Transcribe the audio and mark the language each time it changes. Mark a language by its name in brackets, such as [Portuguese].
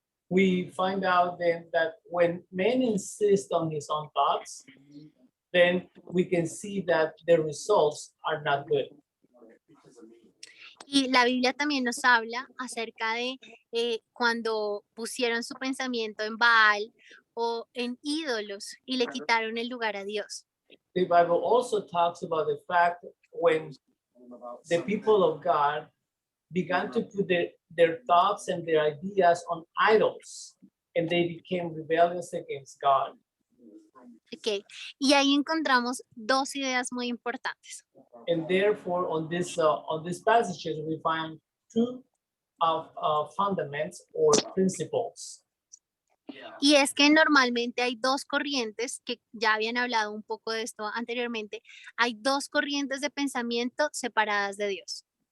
[English] We find out then that when man insists on his own thoughts, then we can see that the results are not good. Because of me. [Spanish] Y la Biblia también nos habla acerca de cuando pusieron su pensamiento en Baal o en ídolos y le quitaron el lugar a Dios. [English] The Bible also talks about the fact when the people of God began to put their thoughts and their ideas on idols, and they became rebellious against God. Okay. [Spanish] Y ahí encontramos dos ideas muy importantes. [English] And therefore, on these passages, we find two fundaments or principles. [Spanish] Y es que normalmente hay dos corrientes, que ya habían hablado un poco de esto anteriormente, hay dos corrientes de pensamiento separadas de Dios.